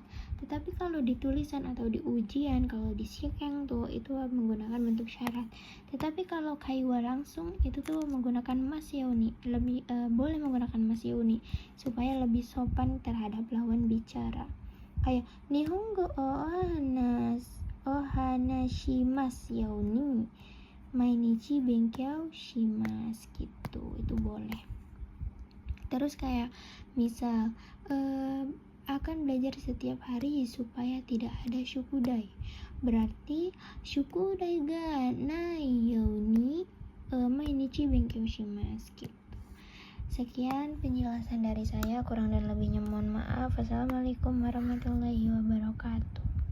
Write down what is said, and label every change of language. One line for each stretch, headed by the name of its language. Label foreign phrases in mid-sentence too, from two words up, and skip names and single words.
Indonesian: Tetapi kalau di tulisan atau di ujian, kalau di
Japanese: shikeng
Indonesian: tuh itu menggunakan bentuk syarat. Tetapi kalau kaiwa langsung itu tuh menggunakan masyoni, lebih boleh menggunakan masyoni supaya lebih sopan terhadap lawan bicara.
Japanese: Kayak 日本語を話しますように毎日勉強します
Indonesian: gitu, itu boleh. Terus kayak misal akan belajar setiap hari supaya tidak ada shukudai, berarti
Japanese: 宿題がないように毎日勉強します
Indonesian: gitu. Sekian penjelasan dari saya, kurang dan lebihnya mohon maaf.
Arabic: والسلام عليكم ورحمة الله وبركاته.